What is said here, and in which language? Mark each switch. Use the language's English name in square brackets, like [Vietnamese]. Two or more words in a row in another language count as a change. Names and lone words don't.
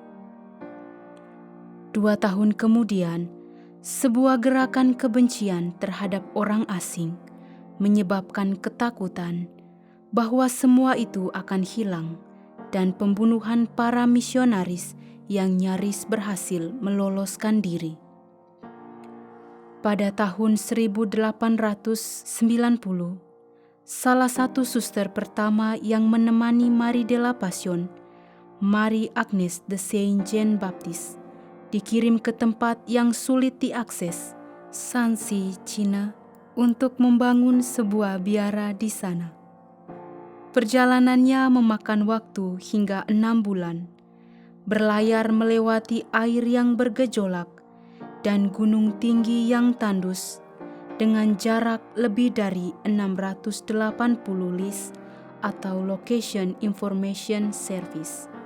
[Indonesian] 2 tahun kemudian, sebuah gerakan kebencian terhadap orang asing menyebabkan ketakutan bahwa semua itu akan hilang dan pembunuhan para misionaris yang nyaris berhasil meloloskan diri. Pada tahun 1890, salah satu suster pertama yang menemani Marie de la Passion, Marie Agnes de Saint Jean Baptiste, dikirim ke tempat yang sulit diakses, Shanxi, China, untuk membangun sebuah biara di sana. Perjalanannya memakan waktu hingga 6 bulan, berlayar melewati air yang bergejolak dan gunung tinggi yang tandus dengan jarak lebih dari 680 lis atau [English] Location Information Service.